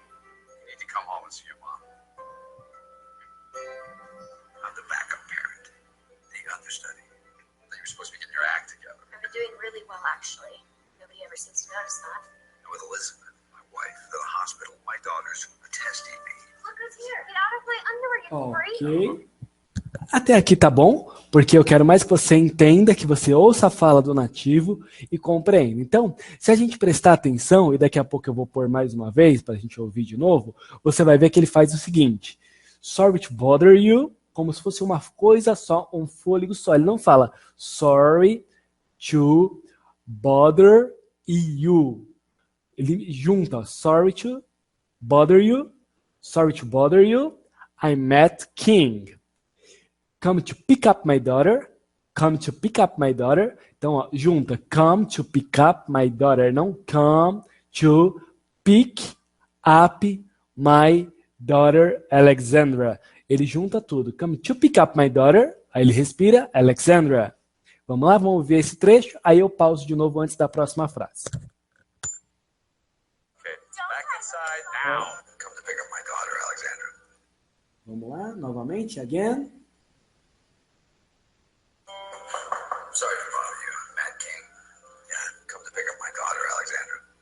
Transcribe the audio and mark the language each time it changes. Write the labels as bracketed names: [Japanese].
[English] You need to come home and see your mom. I'm the backup parent, the understudy. You're supposed to be getting your act together. I've been doing really well, actually. Nobody ever seems to notice that. And with Elizabeth, my wife, at the hospital, my daughters are testing me. Look who's here. Get out of my underwear, you freak. Ok. [Portuguese] Até aqui tá bom, porque eu quero mais que você entenda, que você ouça a fala do nativo e compreenda. Então, se a gente prestar atenção, e daqui a pouco eu vou pôr mais uma vez para a gente ouvir de novo, você vai ver que ele faz o seguinte: [English] sorry to bother you, [Portuguese] como se fosse uma coisa só, um fôlego só. Ele não fala [English] sorry to bother you. [Portuguese] Ele junta [English] sorry to bother you, I met King. Come to pick up my daughter. Come to pick up my daughter. [Portuguese] Então, ó, junta. [English] Come to pick up my daughter. [Portuguese] Não [English] come to pick up my daughter, Alexandra. [Portuguese] Ele junta tudo. [English] Come to pick up my daughter. [Portuguese] Aí ele respira, Alexandra. Vamos lá, vamos ver esse trecho. Aí eu pauso de novo antes da próxima frase. [English] Okay, back inside now. Come to pick up my daughter, Alexandra. [Portuguese] Vamos lá, novamente, [English] again. Sorry to bother you, Matt King. Yeah, come to pick up my daughter, Alexandra.